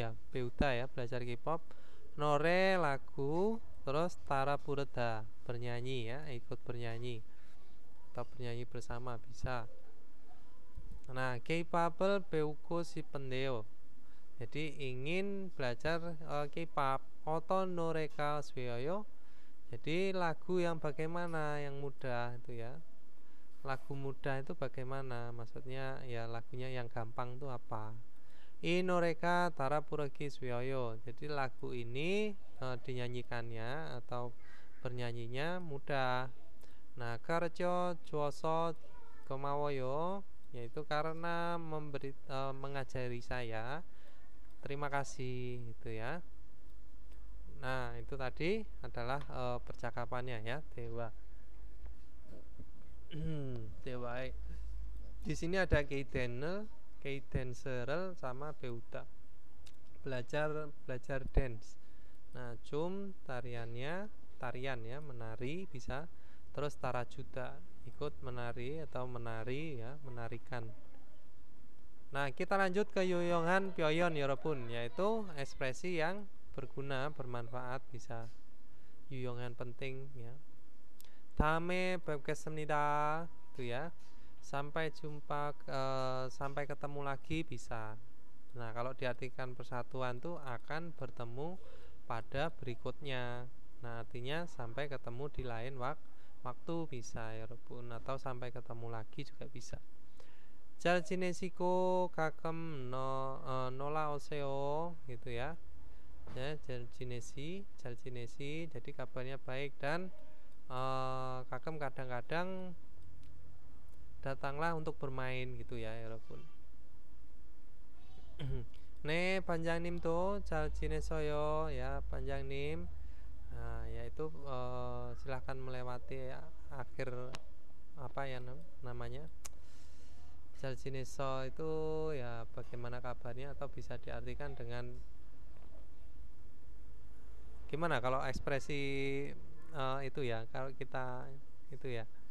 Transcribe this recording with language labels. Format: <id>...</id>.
<id>배우다 ya, belajar K-pop. 노래 lagu, terus 따라 부르다 bernyanyi ya, ikut bernyanyi atau bernyanyi bersama bisa.</id> <ko>Nah, K-pop을 배우고 싶은데요.</ko> <id>Jadi ingin belajar K-pop.</id> <ko>어떤 노래가 쉬워요?</ko> <id>Jadi lagu yang bagaimana, yang mudah itu ya. Lagu mudah itu bagaimana? Maksudnya ya lagunya yang gampang itu apa?</id> <ko>이 노래가 따라 부르기 쉬워요.</ko> <id>Jadi lagu ini dinyanyikannya atau bernyanyinya mudah.</id> <ko>Nah, 가르쳐 주어서 고마워요.</ko> <id>Yaitu karena mengajari saya. Terima kasih itu ya. Nah, itu tadi adalah percakapannya ya, Dewa. Dewa. Di sini ada Keidenser sama Beuta. Belajar dance. Nah, tarian ya, menari bisa. Terus tarajuda, ikut menari atau menari ya, menarikan. Nah, kita lanjut ke 유용한 표현 여러분, yaitu ekspresi yang berguna, bermanfaat bisa. 유용한 penting ya.</id> <ko>다음에 뵙겠습니다.</ko> <id>Itu ya. sampai jumpa, sampai ketemu lagi bisa. Nah, kalau diartikan persatuan tuh akan bertemu pada berikutnya. Nah, artinya sampai ketemu di lain waktu bisa ya Robun, atau sampai ketemu lagi juga bisa.</id> <ko>잘 지내시고 가끔 놀러 오세요</ko> <id>gitu ya. Ya, 잘 지내시. Jadi kabarnya baik dan kakem kadang-kadang datanglah untuk bermain gitu ya 여러분.</id> <ko>네, 반장님도 잘 지내셔요 ya 반장님.</ko> <id>Nah, yaitu silahkan melewati akhir apa ya namanya, 잘 지내셔 itu ya bagaimana kabarnya, atau bisa diartikan dengan gimana kalau ekspresi itu ya, kalau kita itu ya.</id>